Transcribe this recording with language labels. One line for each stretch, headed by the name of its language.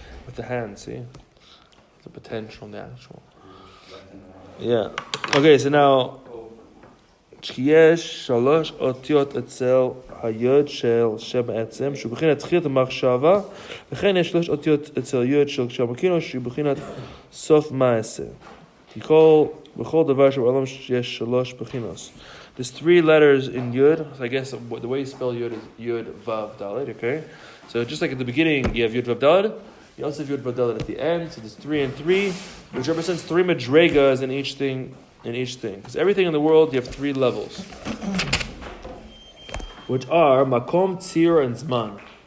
English: With the hand, see, the potential and the actual. Yeah. Okay, so now.
Hebrew: יש 3 אותיות אצל היוד של שם העצם, שהוא בחינת תחילת המחשבה, וכן יש 3 אותיות אצל יוד של שם הקינו, שהוא בחינת סוף מעשה. כי בכל דבר שבעולם יש 3 בחינות.
English: There's 3 letters in yud, so I guess the way you spell yud is yud, vav, dalet, okay? So just like at the beginning you have yud, vav, dalet, you also have yud, vav, dalet at the end, so there's 3 and 3, which represents 3 madregas in each thing. Because everything in the world, you have 3 levels, which are makom, tzir, and zman.